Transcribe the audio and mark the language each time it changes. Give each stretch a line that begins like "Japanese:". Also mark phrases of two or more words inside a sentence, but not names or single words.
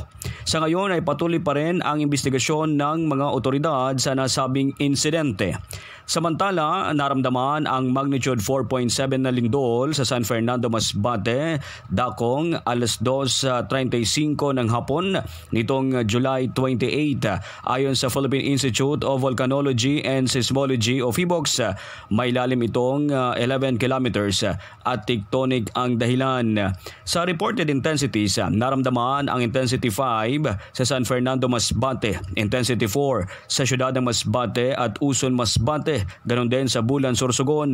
Filipino: Sa ngayon ay patuloy pa rin ang investigasyon ng mga otoridad sa nasabing insidente. Samantala, naramdaman ang magnitude 4.7 na lindol sa San Fernando, Masbate, dakong alas 2:35 ng hapon nitong July 28. Ayon sa Philippine Institute of Volcanology and Seismology o PHIVOLCS, may lalim itong 11 kilometers at tectonic ang dahilan. Sa
English: reported intensities,
Filipino: naramdaman ang intensity 5 sa San Fernando, Masbate, intensity 4 sa siyudad ng Masbate at Uson, Masbate, ganon din sa Bulan, Sorsogon.